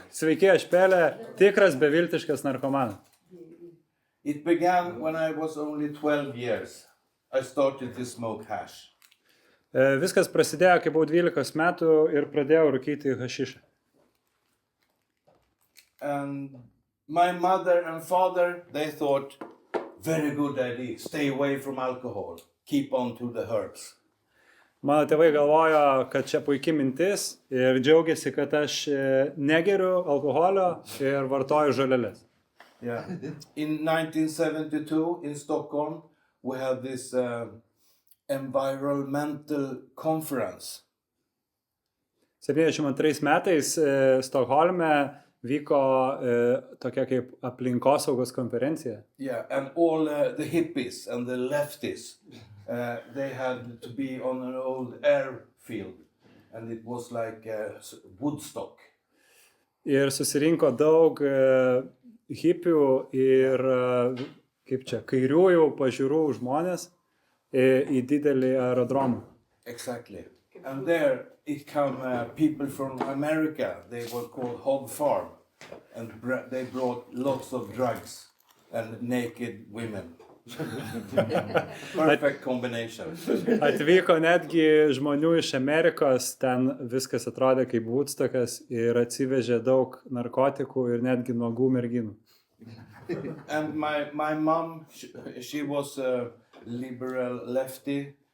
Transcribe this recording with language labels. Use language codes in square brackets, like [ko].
[lt] Sveiki, aš Pele, tikras beviltiškas narkomanas. [en] It began when I was only 12 years. I started to smoke hash. [lt] Viskas prasidėjo, kai buvau 12 metų ir pradėjau rūkyti hašišą. [en] And my mother and father, they thought, very good idea, stay away from alcohol, keep on to the herbs. [lt] Mano tėvai galvojo, kad čia puikia mintis ir džiaugiasi, kad aš negeriu alkoholio ir vartoju žoleles. [en] Yeah. In 1972 in Stockholm, we had this environmental conference. [lt] 72 metais Stokholme vyko tokia kaip aplinkosaugos konferencija. [en] Yeah, and all the hippies and the leftists, they had to be on an old airfield, and it was like Woodstock. [lt] Ir susirinko daug hipių ir kaip čia, kairiųjų pažiūrų žmonės į didelį aerodromą. [en] Exactly. And there it came people from America. They were called Hog Farm, and they brought lots of drugs and naked women. Perfect combination. [lt] Atvyko netgi žmonių iš Amerikos, ten viskas atrodė kaip Woodstockas ir atsivežė daug narkotikų ir netgi nuogų merginų. [en] And my mom, she was a liberal lefty.